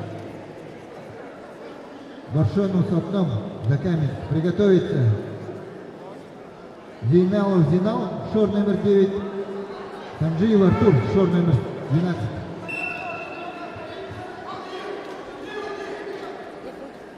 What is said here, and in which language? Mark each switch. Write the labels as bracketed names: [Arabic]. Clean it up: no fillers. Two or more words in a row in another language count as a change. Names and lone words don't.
[Russian] Баршонов с окном за камень. Приготовиться. Зейналов Зинал, шор номер 9. Санджиев Артур, шор номер 12.